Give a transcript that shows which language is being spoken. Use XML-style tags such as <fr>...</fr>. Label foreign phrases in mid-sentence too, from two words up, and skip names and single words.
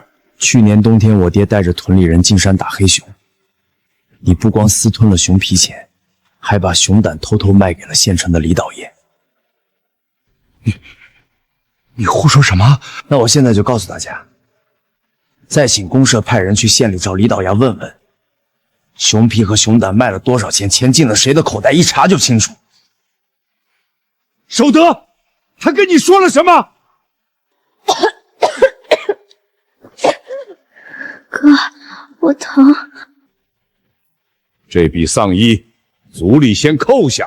<zh>去年冬天，我爹帶着屯裡人進山打黑熊，你不光私吞了熊皮錢，還把熊膽偷偷賣給了縣城的李導爺。你胡說什麼？那我現在就告訴大家，再请公社派人去縣里找李導爺問問，熊皮和熊膽賣了多少錢，錢進了誰的口袋，一查就清楚。守德，他跟你說了什麼？哥，我疼。這筆喪衣，族裡先扣下。</zh>